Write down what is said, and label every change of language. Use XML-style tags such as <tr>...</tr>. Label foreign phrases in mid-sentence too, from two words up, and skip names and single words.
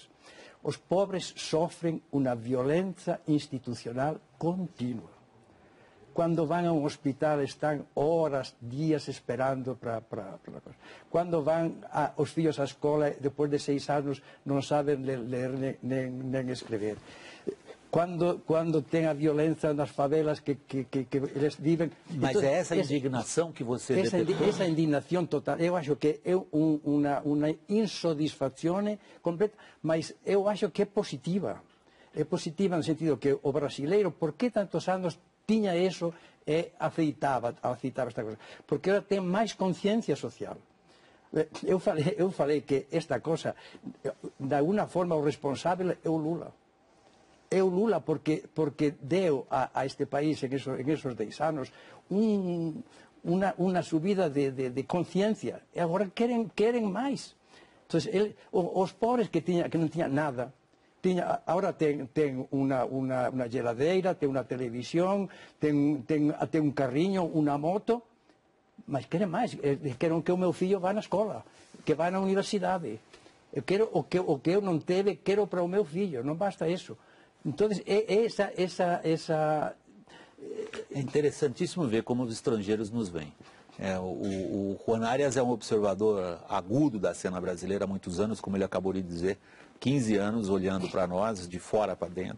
<gl>Os pobres sofren unha violencia institucional continua. Cuando van a un hospital están horas, días esperando para cosa. Cuando van os fillos á escola, despois de 6 anos, non saben ler nen escrever.</gl> <pt>Quando tem a violência nas favelas que eles vivem... Mas então, é essa indignação que você detectou? Essa indignação total, eu acho que é uma insatisfação completa, mas eu acho que é positiva. É positiva no sentido que o brasileiro, por que tantos anos tinha isso e aceitava esta coisa? Porque agora tem mais consciência social. Eu falei que esta coisa, de alguma forma, o responsável é o Lula.</pt> <gl>É o Lula porque deu a este país</gl> <es>en esos</es> <gl>10 anos unha subida de conciencia. E agora queren máis. Entonces, os pobres que non tiñan nada, agora ten unha geladeira, ten unha televisión, ten un carriño, unha moto, mas queren máis. Queren que o meu fillo vá na escola, que vá na universidade. Eu quero o que eu non teve, quero para o meu fillo, non basta isso.</gl> <pt>Então, É interessantíssimo ver como os estrangeiros nos veem. O Juan Arias é um observador agudo da cena brasileira há muitos anos, como ele acabou de dizer, 15 anos olhando para nós, de fora para dentro.</pt>